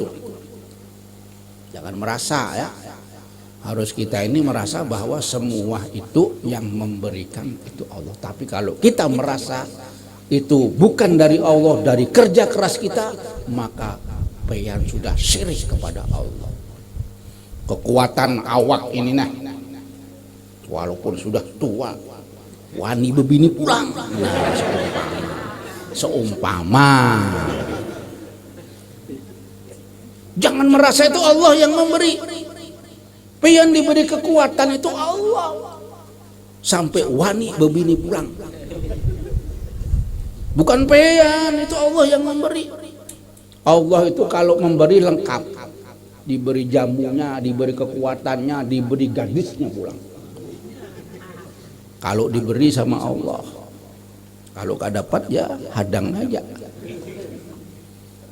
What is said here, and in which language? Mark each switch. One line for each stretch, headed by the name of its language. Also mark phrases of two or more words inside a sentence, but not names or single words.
Indonesian: Jangan merasa ya, harus kita ini merasa bahwa semua itu yang memberikan itu Allah. Tapi kalau kita merasa itu bukan dari Allah, dari kerja keras kita, maka peyan sudah syirik kepada Allah.
Banjar: Kekuatan awak ini nah, walaupun sudah tua, wani bebini pulang. Nah, seumpama. Jangan merasa itu Allah yang memberi. Pian diberi kekuatan itu Allah. Sampai wani bebini pulang. Bukan pian, itu Allah yang memberi. Allah itu kalau memberi lengkap. Diberi jamunya, diberi kekuatannya, diberi gadisnya pulang. Kalau diberi sama Allah. Kalau gak dapat ya hadang aja.